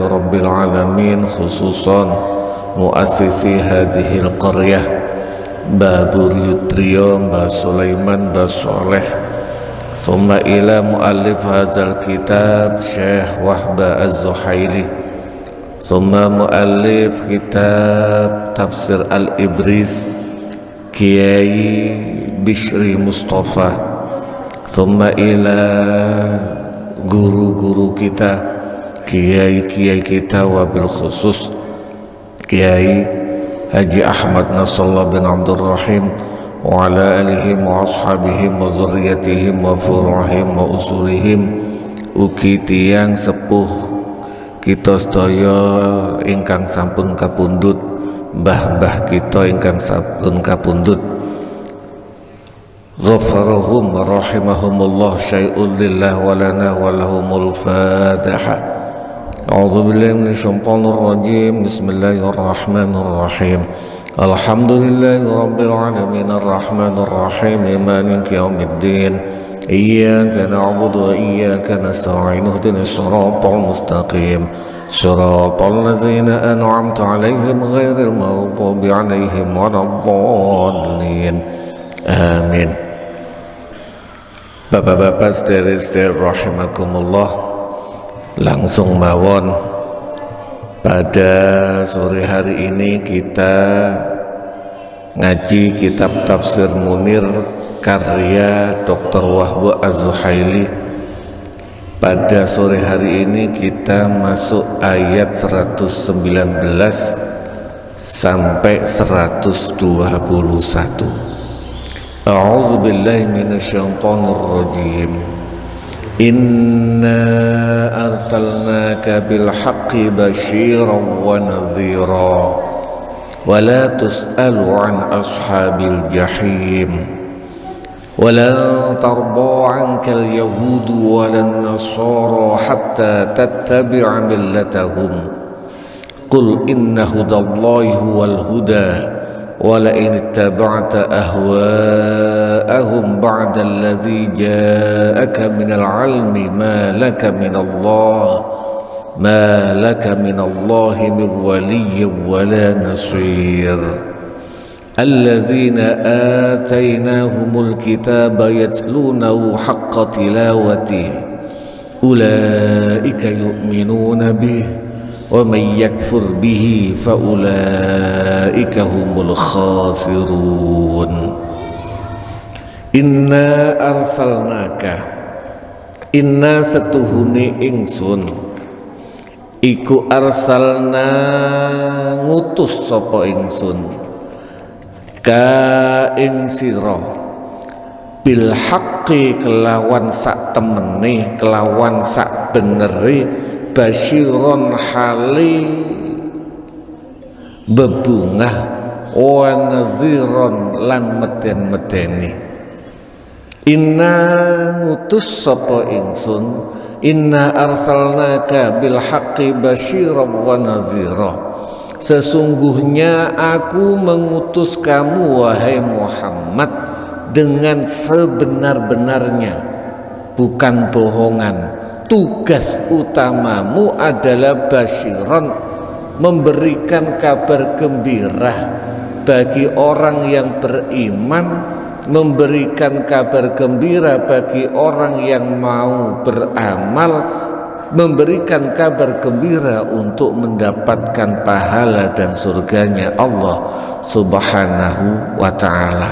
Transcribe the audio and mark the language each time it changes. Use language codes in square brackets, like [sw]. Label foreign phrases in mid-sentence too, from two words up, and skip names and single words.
[ar] رب العالمين، خصوصا مؤسسي هذه القرية Babur Yudriyo Mbah Sulaiman Mbah Soleh, thumma إلى مؤلف هذا الكتاب Syekh Wahba Az-Zuhaili, ثم مؤلف كتاب Tafsir Al-Ibriz Kiai Bishri Mustafa, ثم إلى [id] guru-guru kita, kiai-kiai kita, [ar] وبالخصوص Kiai Haji Ahmad Nasrullah bin Abdul Rahim وعلى آلهم وأصحابهم وذرياتهم وفروعهم وأصولهم. [jv] Ugi tiyang sepuh kita sedaya ingkang sampun kapundhut, mbah-mbah kita ingkang sampun kapundhut, [ar] غفر لهم ورحمهم الله، شيء لله ولنا ولهم الفاتحة. أعوذ بالله من الشيطان الرجيم. بسم الله الرحمن الرحيم. الحمد لله رب العالمين الرحمن الرحيم مالك يوم الدين. إياك نعبد وإياك نستعين. اهدنا الصراط المستقيم. صراط الذين أنعمت عليهم غير المغضوب عليهم ولا الضالين. [id] Amin. Bapak-bapak sedherek-sedherek rahimakumullah, langsung mawon pada sore hari ini kita ngaji kitab Tafsir Munir karya Dr. Wahba Az-Zuhaili. Pada sore hari ini kita masuk ayat 119 sampai 121. [ar] أعوذ بالله من الشيطان الرجيم. إنا أرسلناك بالحق بشيرا ونذيرا ولا تسأل عن أصحاب الجحيم ولن ترضى عنك اليهود ولا النصارى حتى تتبع ملتهم قل إن هدى الله هو الهدى ولئن اتبعت أهواءهم بعد الذي جاءك من العلم ما لك من الله من ولي ولا نصير. الذين آتيناهم الكتاب يتلونه حق تلاوته أولئك يؤمنون به ومن يكفر به فأولئك هم الخاسرون. إنا أرسلناك, [jv] inna setuhuni ingsun iku arsalna ngutus sapa ingsun ka ing sira [ar] بالحق [jv] kelawan sak temene, kelawan sak beneri, basyiron hali bebungah [ar] ونذيرا [jv] lan meden-medeni. Inna ngutus sapa ingsun, [ar] إنا أرسلناك بالحق بشيرا ونذيرا. [id] Sesungguhnya aku mengutus kamu wahai Muhammad dengan sebenar-benarnya, bukan bohongan. Tugas utamamu adalah basyiran, memberikan kabar gembira bagi orang yang beriman, memberikan kabar gembira bagi orang yang mau beramal, memberikan kabar gembira untuk mendapatkan pahala dan surganya Allah [ar] سبحانه وتعالى.